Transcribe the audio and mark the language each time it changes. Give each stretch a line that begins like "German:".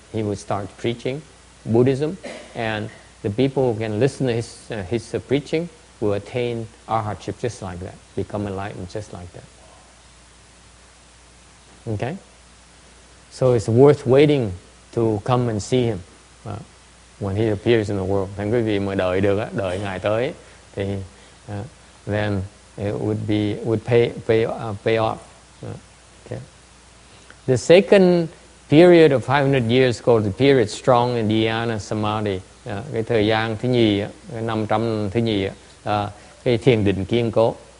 English: He would start preaching Buddhism, and the people who can listen to his preaching will attain arhatship just like that, become enlightened just like that. Okay, so it's worth waiting to come and see him when he appears in the world.
Vietnamese: Thành quý vị mà đợi được á, đợi ngài tới thì
English: then it would pay off.
Vietnamese: Okay. The second period of 500 years called the period strong in dhyana samadhi. Cái thời gian thứ nhì, cái 500 thứ nhì, cái thiền định kiên cố.